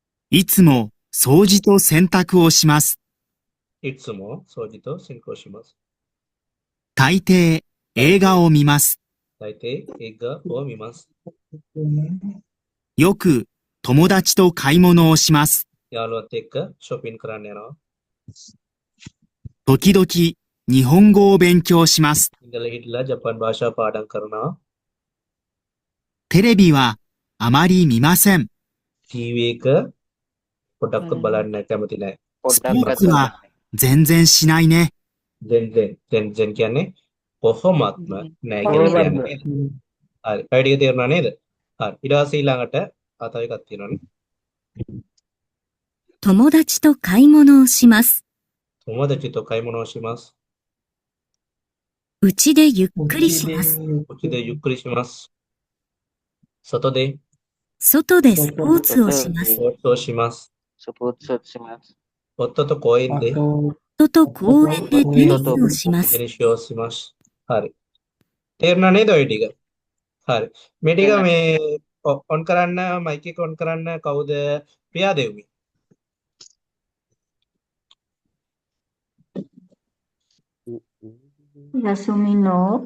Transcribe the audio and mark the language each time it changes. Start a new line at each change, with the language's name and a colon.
Japanese: いつも掃除と洗濯をします。いつも掃除と進行します。大抵映画を見ます。大抵映画を見ます。よく友達と買い物をします。
Sinhala: යාළුවත් එක්ක shopping කරන්න යනවා.
Japanese: 時々日本語を勉強します。
Sinhala: ඉඳලා හිටලා ජපාන් භාෂා පාඩම් කරනවා.
Japanese: テレビはあまり見ません。
Sinhala: TV එක පොඩක්වත් බලන්න කැමති නැහැ.
Japanese: スポーツは全然しないね。
Sinhala: 全然කියන්නේ කොහොමත්ම නැහැ කියලා කියන්නේ නේද? හරි. ඔය ටික තේරුණා නේද? හරි. ඊට පස්සේ ඊළඟට තව එකක් තියෙනවානේ.
Japanese: 友達と買い物をします。友達と買い物をします。うちでゆっくりします。こっちでゆっくりします。外で外でスポーツをしますス。ポーツをします。スポーツをします。夫と公園で Atau 人と公園でテニスをします。テニスをします。
Sinhala: හරි. තේරුණා නේද ඔය ටික? හරි. මේ ටික මේ ඔන් කරන්න මයික් එක ඔන් කරන්න කවුද? ප්‍රියාදේවි.
Japanese: යසුමි no